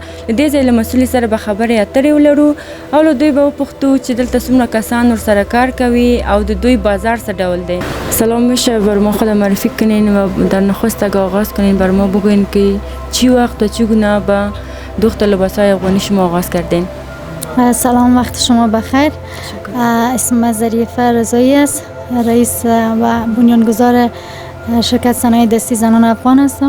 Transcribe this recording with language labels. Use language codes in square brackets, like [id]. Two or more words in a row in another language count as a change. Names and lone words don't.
[ps] د دې ځای له مسؤلې سره به خبرې اترې ولرو او له دوی به وپوښتو چې دلته څومره کسان ورسره کار کوي او د دوی بازار څه ډول دی. [fa] سلام، میشه بر ما خود معرفی کنین و در نخست اگه آغاز کنین بر ما بگوین که چی وقت و چگونه به دوخت لباسهای افغانی شما آغاز کردین؟ سلام، وقت شما بخیر. اسم ظریفه رضایی است، رئیس و بنیانگذار شرکت صنایع دستی زنان افغان هستم.